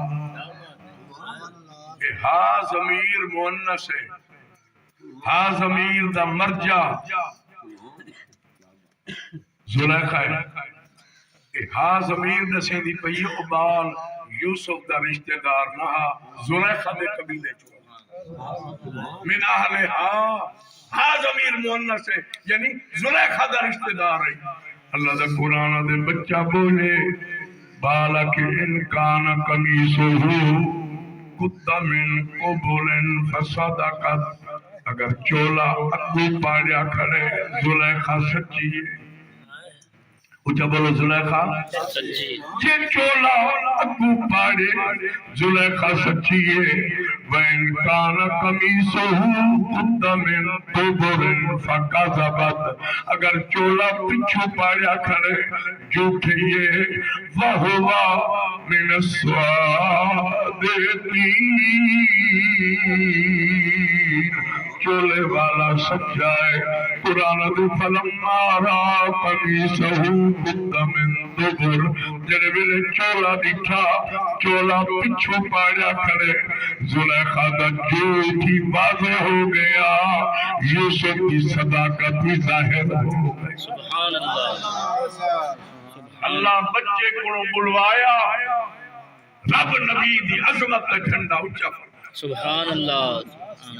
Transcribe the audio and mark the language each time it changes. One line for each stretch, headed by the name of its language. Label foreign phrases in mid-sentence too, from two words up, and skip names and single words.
Punjabi: ہا ضمیر مؤنث ہے، ہا ضمیر دا مرجع زلیخا ہے، ہا ضمیر دسیں دی پئی ابال یوسف دا رشتہ دار نہ زلیخا دے قبیلے چوں
Arabic: من اہلہا،
Punjabi: ہا ضمیر مؤنث ہے یعنی زلیخا دا رشتہ دار ہے۔ اللہ دا قرآن دے بچہ بولے
Arabic: بالک ان کان قمیصہ قد من قبل فصدقت،
Punjabi: اگر چولا اگو پاڑیا کھڑے زلیخا سچی ہے، اچھا بولو زلیخا سچی، جے چولا اگو پاڑے زلیخا سچی ہے،
Arabic: وَإِن كَانَ قَمِيصُهُ قُدَّ مِن دُبُرٍ فَكَذَبَتْ،
Punjabi: اگر چولا پچھو پاڑیا کھڑے جھوٹے یہ،
Arabic: وَهُوَ مِنَ الصَّادِقِينَ،
Punjabi: چولے والا سچا ہے۔ قرآن دے
Arabic: فلما را قمیصہ قد من دبر،
Punjabi: جڑے ویلے چولا دکھا چولا پچھو پاڑیا کھڑے زلیخا دا جھوٹ ہی واضح ہو گیا،
Urdu: یوسف کی صداقت بھی ظاہر ہو گئی۔
Arabic: سبحان اللہ،
Punjabi: اللہ بچے کو بلوایا، رب نبی دی عظمت کا جھنڈا اونچا فرمایا۔
Arabic: سبحان اللہ،